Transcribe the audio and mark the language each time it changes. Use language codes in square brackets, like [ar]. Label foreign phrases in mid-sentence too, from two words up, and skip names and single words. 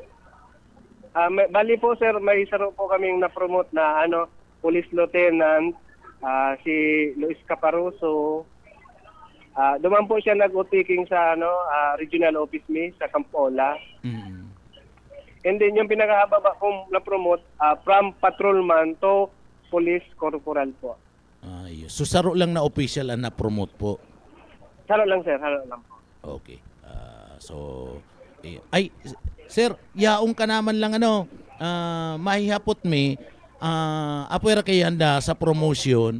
[bik] Bali po sir, may saro po kaming na-promote na Police Lieutenant, si Luis Caparoso. Duman po siya nag-utiking sa regional office ni sa Campola. And then yung pinakahababa kong na-promote, [en] from patrolman to police corporal [bik] po. So saro lang na official ang na-promote po? Saro lang sir, saro lang po. Okay. Sir, yaong ka naman lang mahihapot mi, apwera kay handa sa promotion.